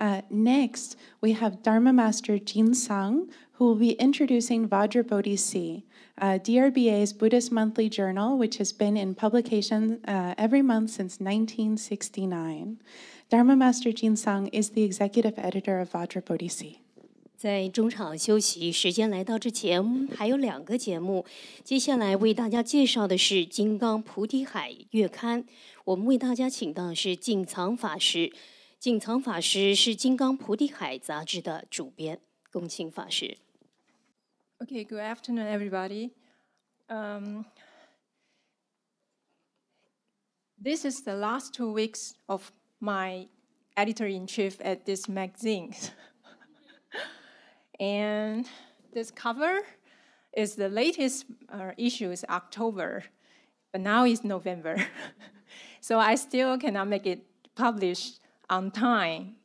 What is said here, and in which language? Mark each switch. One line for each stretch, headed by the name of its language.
English: Next, we have Dharma Master Xiang, who will be introducing Vajra Bodhi, DRBA's Buddhist monthly journal, which has been in publication every month since 1969. Dharma Master Xiang is the executive editor of Vajra Bodhi.
Chinese: 在中场休息时间来到之前，还有2个节目。接下来为大家介绍的是《金刚菩提海》月刊。我们为大家请到的是净藏法师。净藏法师是《金刚菩提海》杂志的主编。恭请法师。
English: Okay, good afternoon, everybody. This is the last 2 weeks of my editor-in-chief at this magazine. And this cover is the latest issue is October, but now it's November. So I still cannot make it published on time.